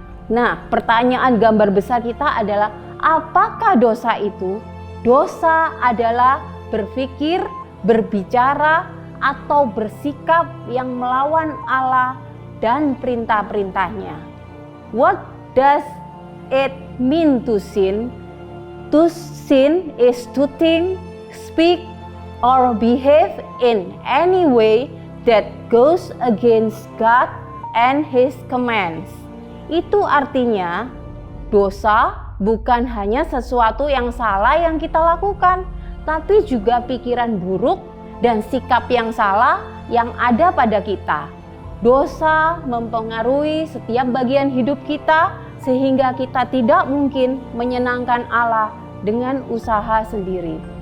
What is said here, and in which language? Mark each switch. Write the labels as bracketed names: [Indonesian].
[Indonesian] Nah, pertanyaan gambar besar kita adalah, apakah dosa itu? Dosa adalah berpikir, berbicara, atau bersikap yang melawan Allah dan perintah-perintahnya. [English] What does it mean to sin? To sin is to think, speak, or behave in any way that goes against God and His commands. [Indonesian] Itu artinya dosa bukan hanya sesuatu yang salah yang kita lakukan, tapi juga pikiran buruk dan sikap yang salah yang ada pada kita. Dosa mempengaruhi setiap bagian hidup kita sehingga kita tidak mungkin menyenangkan Allah dengan usaha sendiri.